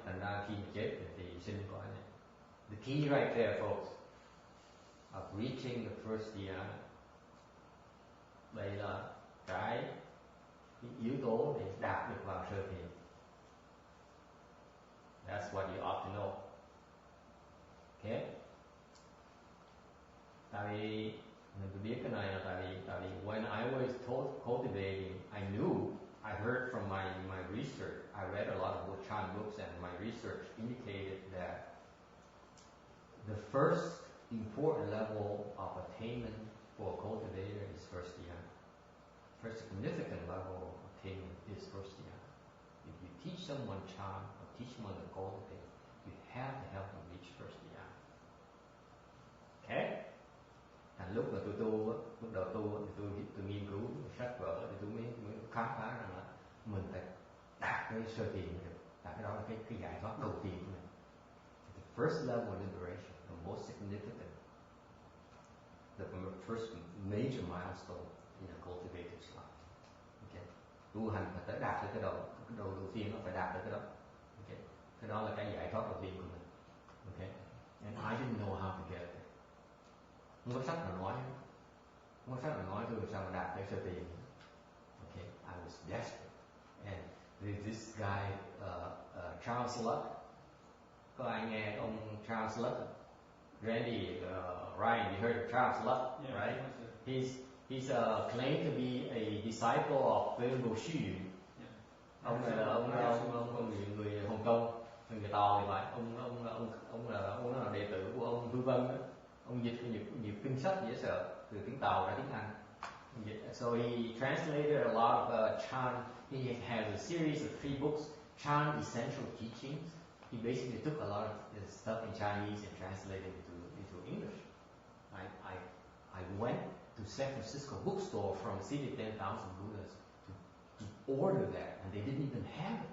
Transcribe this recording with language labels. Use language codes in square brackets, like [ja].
[vi] Thành ra khi mà chết thì sinh quả này. [en] The key right there, folks, of reaching the first dhyana. [vi] Đây là cái yếu tố để đạt được vào sơ thiền. [en] That's what you ought to know. Okay? [vi] Tại vì mình biết cái này là tại vì [en] when I was cultivating, I knew, I heard from my research, I read a lot of Chan books, and my research indicated that the first important level of attainment for a cultivator is first dhyana. First significant level of attainment is first dhyana. If you teach someone Chan or teach someone to cultivate, you have to help them reach first dhyana. Okay? [vi] Thành lúc mà tôi tu, lúc đầu tu thì tôi nghiên cứu sách vở thì tôi mới khám phá rằng là mình phải đạt cái sơ thiền được. Tại cái đó là cái giải thoát đầu tiên của mình. [en] The first level of liberation, the most significant, the first major milestone in a cultivator's life. Okay. [vi] Tu hành phải tới đạt tới cái đầu đầu tiên, nó phải đạt tới cái đó. Okay. Cái đó là cái giải thoát đầu tiên của mình. [en] Okay. And I didn't know how to get there. [vi] Không có sách nào nói tôi sao mà đạt tới sơ thiền. [en] Okay, I was desperate, and this guy Charles Luck, [vi] có ai nghe ông Charles Luck? [en] Randy, Ryan, you heard of Charles Lutz, Yeah, right? yes, He's claimed to be a disciple of Venerable Xu Yu. [vi] Ông này là ông người Hồng Kông, người to thì phải. Ông là đệ tử của ông Vư Vân đó. Ông dịch nhiều kinh sách dễ sợ từ tiếng Tàu ra tiếng Anh. [en] So he translated a lot of Chan. He has a series of 3 books, Chan Essential Teachings. He basically took a lot of the stuff in Chinese and translated it into English. I went to San Francisco bookstore from City 10,000 Buddhas to order that, and they didn't even have it.